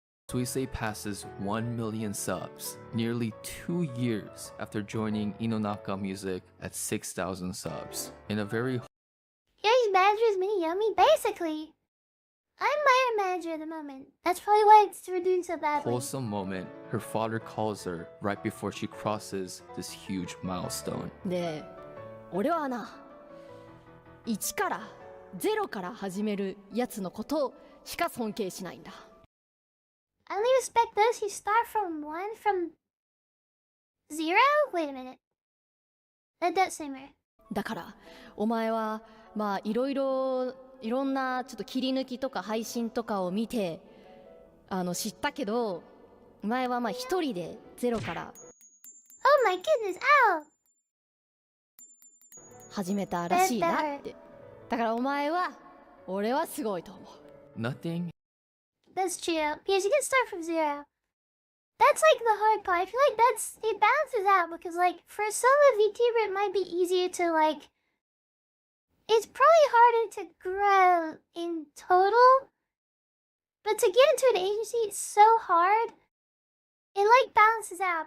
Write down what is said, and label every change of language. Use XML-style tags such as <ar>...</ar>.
<en>Suisei passes 1 million subs, nearly 2 years after joining Inonaka Music at 6,000 subs. In a very Yeah, his manager is Mini Yummy. Basically, I'm my manager at the moment. That's probably why we're doing so badly. wholesome moment, her father calls her right before she crosses this huge milestone.</en> <ja>で俺はな1から0から始めるやつのことしか尊敬しないんだ</ja> <en>I only respect those who start from 1 0? Wait a minute. That does seem rare.</en> <ja>だからお前はまあいろんなちょっと切り抜きとか配信とかを見て知ったけどお前はまあ一人でゼロから</ja> <en>Oh my goodness, ow!</en> <ja>始めたらしいなってだからお前は俺はすごいと思う</ja> <en>Nothing That's true. Because you can start from 0. That's the hard part. I feel it balances out because for a solo VTuber it might be easier to it's probably harder to grow in total But to get into an agency, it's so hard. It like balances out.</en>